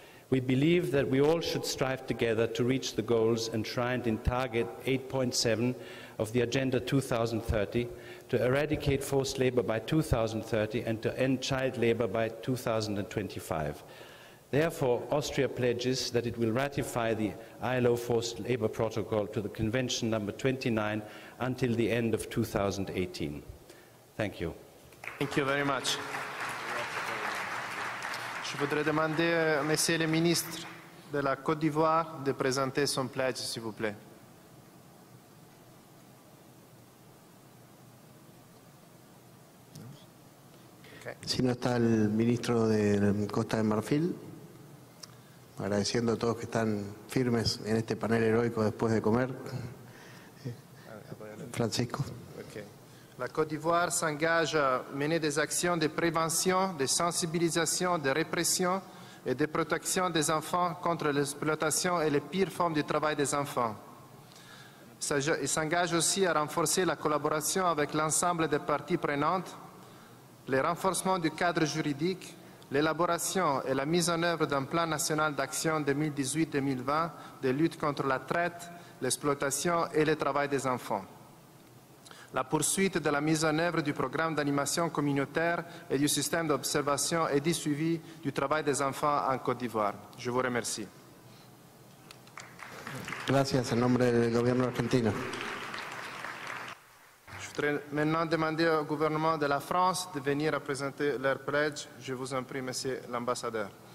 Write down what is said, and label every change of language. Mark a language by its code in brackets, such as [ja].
[en] We believe that we all should strive together to reach the goals enshrined in Target 8.7 of the Agenda 2030, to eradicate forced labour by 2030 and to end child labour by 2025. Therefore, Austria pledges that it will ratify the ILO Forced Labour Protocol to the Convention number 29 until the end of 2018. Thank you. Thank you very much. [fr] Je voudrais demander à Monsieur le ministre de la Côte d'Ivoire de présenter son pledge, s'il vous plaît. [es] Si no está el ministro de Costa de Marfil, agradeciendo a todos que están firmes en este panel heroico después de comer. Francisco. [en] Okay. [fr] La Côte d'Ivoire s'engage à mener des actions de prévention, de sensibilisation, de répression et de protection des enfants contre l'exploitation et les pires formes du travail des enfants. Il s'engage aussi à renforcer la collaboration avec l'ensemble des parties prenantes, le renforcement du cadre juridique, l'élaboration et la mise en œuvre d'un plan national d'action 2018-2020 de lutte contre la traite, l'exploitation et le travail des enfants. La poursuite de la mise en œuvre du programme d'animation communautaire et du système d'observation et de suivi du travail des enfants en Côte d'Ivoire. Je vous remercie. [es] Gracias, en nombre del gobierno argentino. [fr] Je voudrais maintenant demander au gouvernement de la France de venir à présenter leur pledge. Je vous en prie, Monsieur l'ambassadeur.